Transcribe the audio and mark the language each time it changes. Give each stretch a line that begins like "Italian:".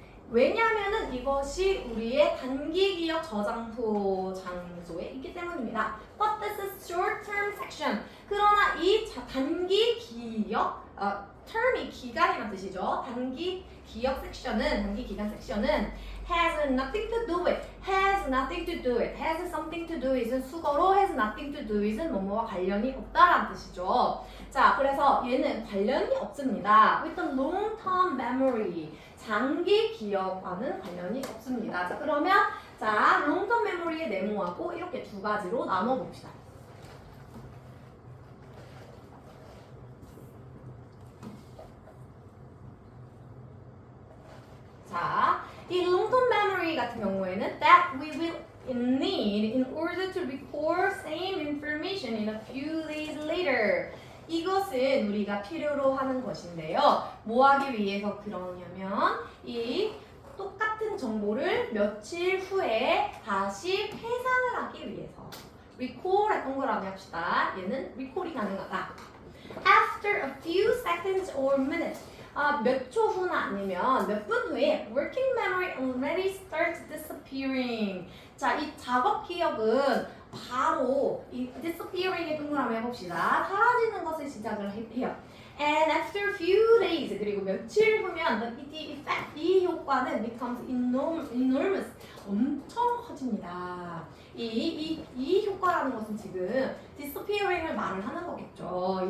Korean: 왜냐하면은 이것이 우리의 단기 기억 저장소 장소에 있기 때문입니다.
English: But this is short-term section.
Korean: 그러나 이 단기 기억, term이 기간이라는 뜻이죠. 단기 기억 섹션은, 단기 기간 섹션은
English: has nothing to do with,
Korean: has something to do with은 수거로 has nothing to do with은 뭐뭐와 관련이 없다라는 뜻이죠. 자, 그래서 얘는 관련이 없습니다.
English: with the long-term memory.
Korean: 장기 기억과는 관련이 없습니다. 자, 그러면 자, 롱텀 메모리의 네모하고 이렇게 두 가지로 나눠 봅시다. 자, 이 롱텀 메모리 같은 경우에는
English: that we will need in order to record same information in a few days later.
Korean: 이것은 우리가 필요로 하는 것인데요. 뭐 하기 위해서 그러냐면 이 똑같은 정보를 며칠 후에 다시 회상을 하기 위해서. recall에 동그라미 합시다. 얘는 recall이 가능하다.
English: After a few seconds or minutes.
Korean: 몇 초 후나 아니면 몇 분 후에
English: working memory already starts disappearing.
Korean: 자, 이 작업 기억은 바로 이 disappearing의 동그라미 해봅시다. 사라지는 것을 시작을 해요.
English: And after a few days
Korean: 그리고 며칠 후면
English: the effect
Korean: 이 효과는
English: becomes enormous
Korean: 엄청 커집니다. 이 효과라는 것은 지금 disappearing을 말을 하는 거겠죠.